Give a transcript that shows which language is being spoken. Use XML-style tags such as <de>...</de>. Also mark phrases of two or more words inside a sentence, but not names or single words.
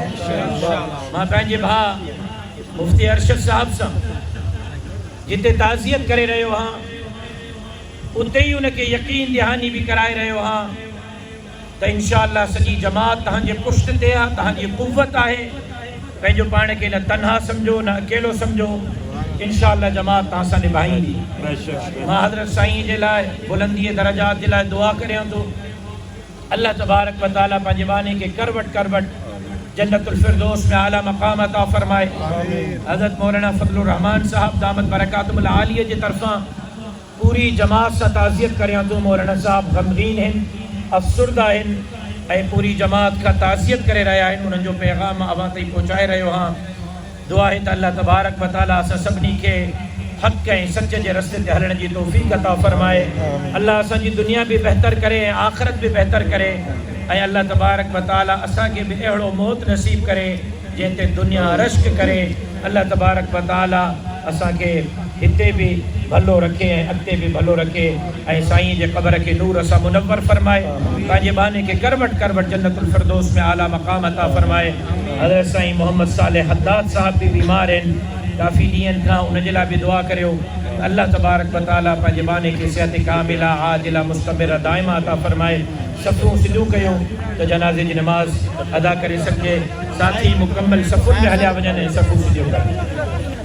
<sd>मां पंहिंजे भाउ मुफ्ती अरशद साहब सां जिते ताज़ियत करे रहियो हाँ उते ही उनके यकीन दहानी भी कराए रहियो हाँ तो इंशाअल्लाह सॼी जमात तव्हांजे पुष्ट ते आहे, तव्हांजी क़ुव्वत आहे। पंहिंजो पाण खे न तन्हा समझो न अकेलो समझो, इंशाअल्लाह जमात तव्हां सां निभाईंदी। मां हज़रत साईं जे लाइ बुलंदीअ दरजात जे लाइ दुआ करियां थो। अल्लाह</sd> <ar>تبارك وتعالى</ar> <sd>पंहिंजे बानी के करवट करवट जन्नतुल फिरदौस में आला मकाम अता फरमाए। हज़रत मौलाना फजलुर रहमान साहब</sd> <ar>دامت بركاتهم العالية</ar> <sd>जे तरफां पूरी जमात सां ताज़ियत करियां थो। मौलाना साहब गमगीन आहिनि, अफसुरदा आहिनि ऐं पूरी जमात खां ताज़ियत करे रहिया आहिनि। उन्हनि जो पैगाम अवां ताईं पहुचाए रहियो हाँ। दुआ है त अल्लाह</sd> <ar>تبارك وتعالى</ar> <sd>असां सभिनी खे हक़ ऐं सच जे रस्ते ते हलण जी तौफ़ीक़ अता फरमाए। अल्लाह असांजी दुनिया भी बेहतर करे ऐं आख़िरत भी बेहतर करे ऐं अल्लाह</sd> <ar>تبارك وتعالى</ar> <sd>असांखे भी अहिड़ो मौत नसीब करे जंहिं ते दुनिया रश्क करे। अल्लाह</sd> <ar>تبارك وتعالى</ar> <sd>असांखे हिते भी भलो रखे ऐं अॻिते भी भलो रखे ऐं साईं जे क़बर के नूर सां मुनव्वर फरमाए। पंहिंजे बाने के करवट करवट जन्नतुल फिरदौस में आला मकाम अता फरमाए। हज़रत साईं मोहम्मद सालेह हद्दाद साहब भी बीमार आहिनि, काफ़ी ॾींहंनि खां उन जे लाइ भी दुआ करियो। अल्लाह</sd> <ar>تبارك وتعالى</ar> <sd>पंहिंजे बाने के</sd> <ar>صحة كاملة عاجلة مستمرة دائمة</ar> <sd>अता फरमाए। सफ़ूं सिधूं कयूं त जनाज़े जी नमाज़ अदा करे सघे। साथी मुकम्मल सफ़ुनि में हलिया वञनि ऐं सफ़ूं सिधियूं कनि।</sd>